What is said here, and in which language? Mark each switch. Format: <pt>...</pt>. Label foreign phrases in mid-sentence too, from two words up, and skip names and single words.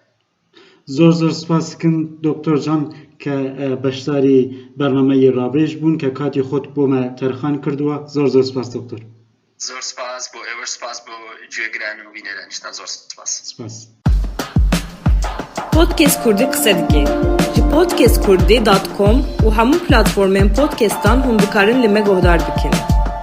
<ckb>زۆر سپاس دەکەم دکتۆر جان کە بەشداری بەرنامەی ڕابێژ بوون کە کاتی خۆت بۆمە تەرخان کردووە زۆر سپاس دکتۆر. زۆر سپاس بۆ ئێوە سپاس بۆ گوێگران و بینەرانیشتان زۆر سپاس.</ckb> <ku>Podcast Kurdî qise dike. Ji podcastkurdî.com û hemû platformên podcastan hûn dikarin li me guhdar bikin.</ku>